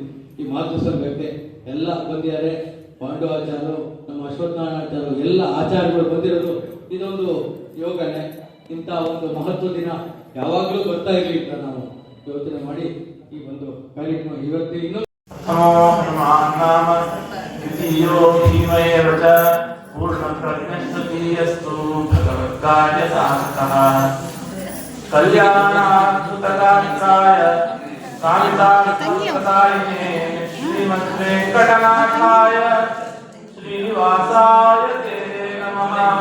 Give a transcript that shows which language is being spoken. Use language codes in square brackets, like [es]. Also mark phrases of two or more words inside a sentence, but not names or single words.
[kn] ಈ ಮಾತೃ ಸಂಘಕ್ಕೆ ಎಲ್ಲ ಬಂದಿದ್ದಾರೆ. ಪಾಂಡವಾಚಾರ್ಯರು, ನಮ್ಮ ಅಶ್ವತ್ಥನಾರಾಯಣಾಚಾರ್ಯರು, ಎಲ್ಲ ಆಚಾರ್ಯಗಳು ಬಂದಿರೋದು ಇದೊಂದು ಯೋಗನೆ. ಇಂಥ ಒಂದು ಮಹತ್ವ ದಿನ ಯಾವಾಗಲೂ ಬರ್ತಾ ಇರಲಿ ಅಂತ ನಾವು ಯೋಚನೆ ಮಾಡಿ ಈ ಒಂದು ಕಾರ್ಯಕ್ರಮ ಇವತ್ತು ಇನ್ನೂ [sa] पूर्णप्रज्ञस्तु भगवत्कार्य साधकः कल्याणाद्भुतगात्राय कामितार्थप्रदायिने श्रीमद्वेङ्कटनाथाय श्रीनिवासाय ते नमः।